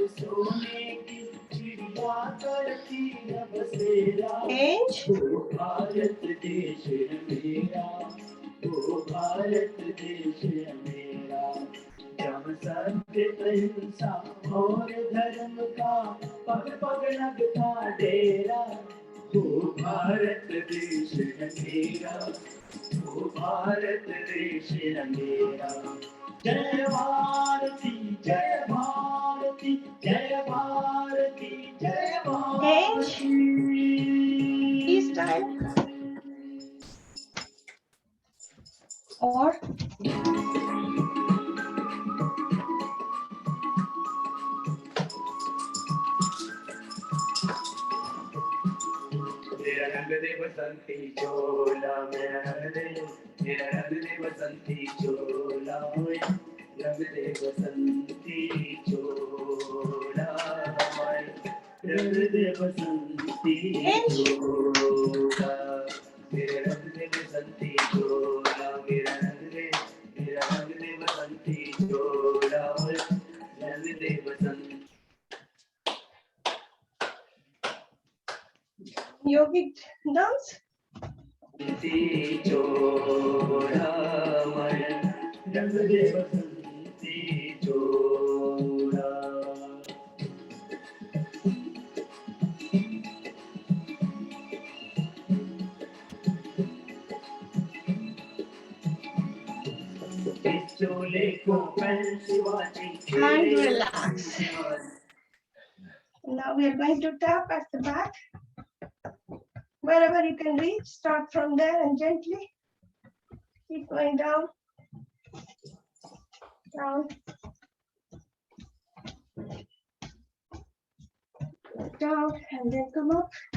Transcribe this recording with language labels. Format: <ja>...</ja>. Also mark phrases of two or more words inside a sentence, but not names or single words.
<hi>सोने की चिड़िया करती है बसेरा, वो भारत देश है मेरा, वो भारत देश है मेरा, जहाँ सत्य अहिंसा और धर्म का पग पग लगता डेरा, वो भारत देश है मेरा, वो भारत देश है मेरा। जय भारती जय भारती जय भारती जय भारती।</hi> <en>This time. Or</en> <hi>मेरा रंग दे बसंती चोला, मेरा रंग दे बसंती चोला, रंग दे बसंती चोला, रंग दे बसंती चोला, मेरा रंग दे बसंती चोला, मेरा रंग दे बसंती चोला, रंग दे बसंती।</hi> <en>yogic dance.</en> <hi>चोला रंग दे बसंती चोला, इस चोले को पहन शिवाजी</hi> <en>And relax. Now we are going to tap at the back. Wherever you can reach, start from there and gently keep going down, down, down, and then come up.</en>